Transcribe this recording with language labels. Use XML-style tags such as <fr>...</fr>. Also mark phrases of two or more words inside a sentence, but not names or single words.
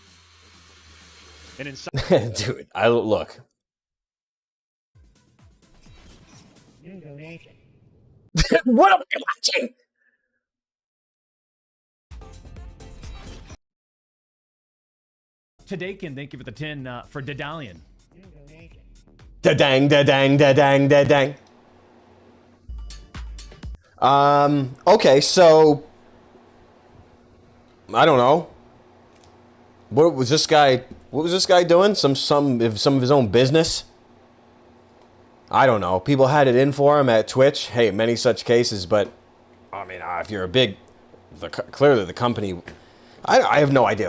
<en>And inside, dude, look. What am I watching? Tadakin, thank you for the 10 for Dedalian. Da-dang, da-dang, da-dang, da-dang. Okay, so I don't know. What was this guy doing? Some of his own business? I don't know. People had it in for him at Twitch. Hey, many such cases, but I mean, if you're clearly the company, I have no idea.</en>